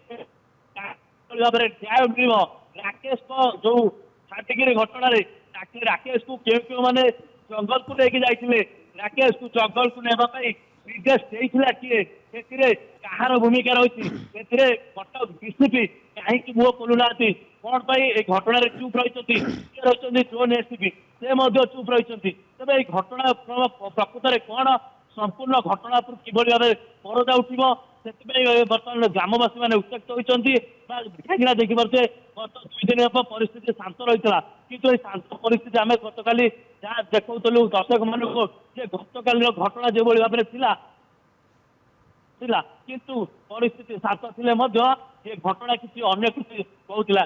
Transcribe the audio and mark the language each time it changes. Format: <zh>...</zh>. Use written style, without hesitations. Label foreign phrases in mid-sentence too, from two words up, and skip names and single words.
<or>ଭାବରେ ନ୍ୟାୟ ମିଳିବ ରାକେଶଙ୍କ ଯୋଉ ଛାଟିକିରି ଘଟଣାରେ ରାକେଶକୁ କେଉଁମାନେ ଜଙ୍ଗଲକୁ ନେଇକି ଯାଇଥିଲେ, ରାକେଶକୁ ଜଙ୍ଗଲକୁ ନେବା ପାଇଁ ନିର୍ଦ୍ଦେଶ ଦେଇଥିଲା କିଏ, ସେଥିରେ କାହାର ଭୂମିକା ରହିଛି, ସେଥିରେ କଟକ ଡିସିପି କାହିଁକି ମୁହଁ ଖୋଲୁନାହାନ୍ତି, କଣ ପାଇଁ এই ଘଟଣାରେ ଚୁପ୍ ରହିଛନ୍ତି, କିଏ ରହିଛନ୍ତି ଜୋନ୍ ଏସପି ସେ ମଧ୍ୟ ଚୁପ୍ ରହିଛନ୍ତି। ତେବେ এই ଘଟଣା ପ୍ରକୃତରେ କଣ ସମ୍ପୂର୍ଣ୍ଣ ଘଟଣା କିଭଳି ଭାବେ ପରଦା ଉଠିବ ସେଥିପାଇଁ ବର୍ତ୍ତମାନ ଗ୍ରାମବାସୀ ମାନେ ଉତ୍ତ୍ୟକ୍ତ ହୋଇଛନ୍ତି। କାହିଁକିନା ଦେଖିପାରୁଛେ ଗତ 2 ଦିନ ହେବ ପରିସ୍ଥିତି ଶାନ୍ତ ରହିଥିଲା, କିନ୍ତୁ ଏହି ଶାନ୍ତ ପରିସ୍ଥିତି ଆମେ ଗତକାଲି ଯାହା ଦେଖାଉଥିଲୁ ଦର୍ଶକ ମାନଙ୍କୁ ଯେ ଗତକାଲିର ଘଟଣା ଯେଭଳି ଭାବରେ ଥିଲା କିନ୍ତୁ ପରିସ୍ଥିତି ଶାନ୍ତ ଥିଲେ ମଧ୍ୟ ଏ ଘଟଣା କିଛି ଅନ୍ୟ କିଛି କହୁଥିଲା।</or>